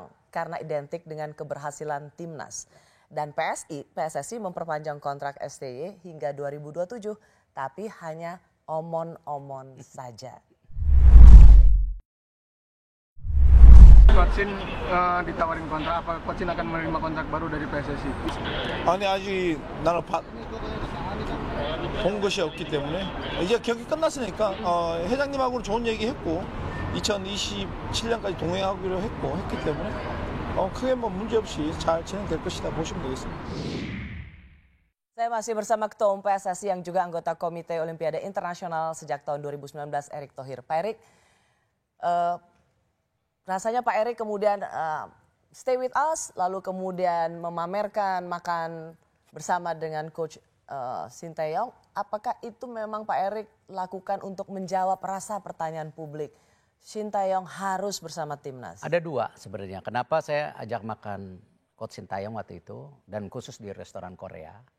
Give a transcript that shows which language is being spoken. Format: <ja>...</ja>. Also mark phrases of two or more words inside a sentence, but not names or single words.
<id>Karena identik dengan keberhasilan timnas. Dan PSSI memperpanjang kontrak STY hingga 2027. Tapi hanya omon-omon saja. Coach Shin ditawarin kontrak, apa Coach Shin akan menerima kontrak baru dari PSSI?</id> <ko>아니 아직 나는 본 것이 없기 때문에 이제 경기 끝났으니까 회장님하고는 좋은 얘기 했고 2027년까지 동행하기로 했기 때문에 크게 뭐 문제 없이 잘 진행될 것이다 보시면 되겠습니다.</ko> <id>Saya masih bersama Ketua Umum PSSI yang juga anggota Komite Olimpiade Internasional sejak tahun 2019, Erick Thohir. Pak Erick, rasanya Pak Erick kemudian</id> <en>stay with us,</en> <id>lalu kemudian memamerkan makan bersama dengan Coach Sintayong. Apakah itu memang Pak Erick lakukan untuk menjawab rasa pertanyaan publik? Sintayong harus bersama timnas. Ada dua sebenarnya. Kenapa saya ajak makan Coach Sintayong waktu itu dan khusus di restoran Korea.</id>